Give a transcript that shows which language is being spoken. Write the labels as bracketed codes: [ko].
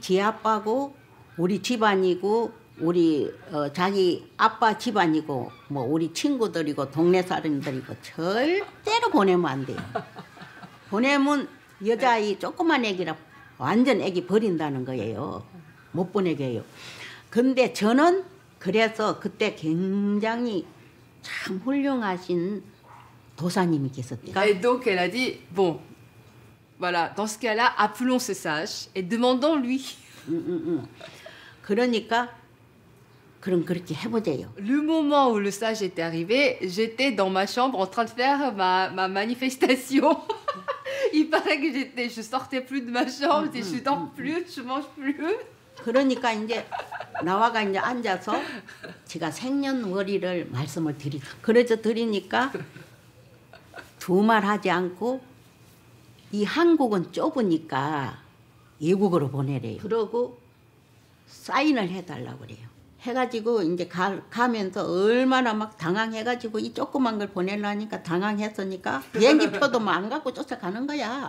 [ko] 지 아빠고 우리 집안이고 우리 자기 아빠 집안이고 뭐 우리 친구들이고 동네 사람들이고 절대로 보내면 안 돼요. 보내면 여자아이 조그만 애기라 완전 애기 버린다는 거예요. 못 보내게 해요. 근데 저는 그래서 그때 굉장히 참 훌륭하신 도사님이 계셨대요. [fr] Et donc elle a dit bon, voilà, dans ce cas-là, appelons ce sage et demandons-lui. [ko] 그러니까 그럼 그렇게 해보자요. [fr] Le moment où le sage était arrivé, j'étais dans ma chambre en train de faire ma manifestation. Il paraît que je sortais plus de ma chambre, je dors plus, je mange plus. [ko] 그러니까 이제 나와가 이제 앉아서 제가 생년월일을 말씀을 드리. 그래서 드리니까 두 말 하지 않고 이 한국은 좁으니까 외국으로 보내래요. 그러고 사인을 해달라고 그래요. 해가지고 이제 가면서 얼마나 막 당황해가지고 이 조그만 걸 보내려니까 당황했으니까 비행기표도 막 안 갖고 쫓아가는 거야.